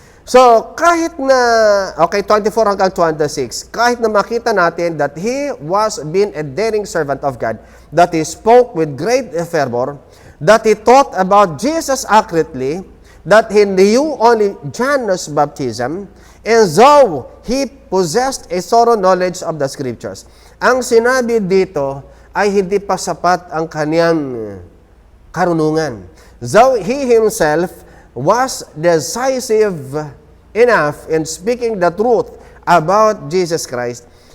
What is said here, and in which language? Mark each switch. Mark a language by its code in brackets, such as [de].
[tl] So, kahit na, 24 hanggang 26, kahit na makita natin [en] that he was being a daring servant of God, that he spoke with great fervor, that he taught about Jesus accurately, that he knew only John's baptism, and so he possessed a thorough knowledge of the Scriptures. [tl] Ang sinabi dito ay hindi pa sapat ang kaniyang karunungan. [en] Though he himself was decisive enough in speaking the truth about Jesus Christ,